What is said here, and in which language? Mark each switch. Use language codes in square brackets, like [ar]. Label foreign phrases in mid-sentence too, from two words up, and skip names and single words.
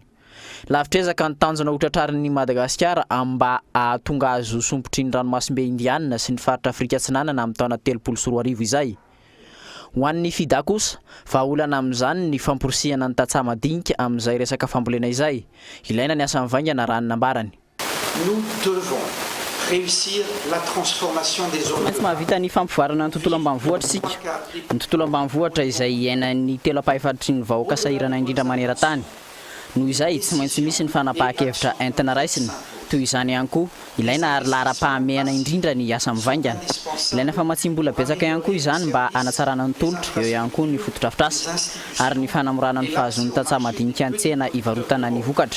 [mg] Lavitezaka ny tanjona hotratrarin'ny Madagasikara mba ahatonga azo sompotry ny ranomasimbe indiana sy ny faritra Afrika Atsinanana amin'ny taona 2024 izay. Ho an'ny FIDA kosa vahaolana amin'izany ny famporisihana ny tatsa madinika amin'izay resaka fambolena izay. Ilaina ny asa mivaingana raha ny nambarany. [fr] Nous devons réussir la transformation des zones. [mg] Maintsy mahavita ny fampivoarana ny tontolo ambanivohitra isika. Ny tontolo ambanivohitra izay iainan'ny telo apahafatry ny vahoaka sahirana indrindra maneran-tany. Noho izay tsy maintsy misy ny fanapahan-kevitra entina raisina. Toy izany ihany koa ilaina ary lara-pahamehana indrindra ny asa mivaingana. Ilaina famatsim-bola betsaka ihany koa izany mba hanatsarana ny tolotra, eo ihany koa ny fotodrafitrasa ary ny fanamorana ny fahazon'ny tantsaha madinika an-tsena ivarotana ny vokatra.